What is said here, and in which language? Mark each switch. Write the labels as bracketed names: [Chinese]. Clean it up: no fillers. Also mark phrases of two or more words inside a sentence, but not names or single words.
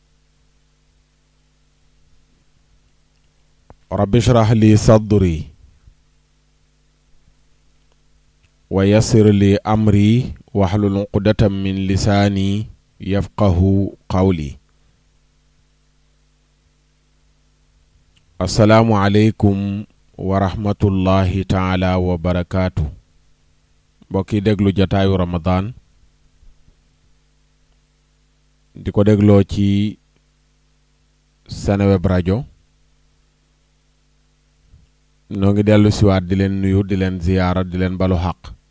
[Arabic] رب اشرح لي صدري ويسر لي أمري واحلل عقدة من لساني يفقه قولي. السلام عليكم ورحمة الله تعالى وبركاته. [Wolof] mbokki déglu jataayu Ramadan di ko dégloo ci Seneweb rajo noo ngi dellu siwaat di leen nuyu di leen ziyaara di leen balu xaq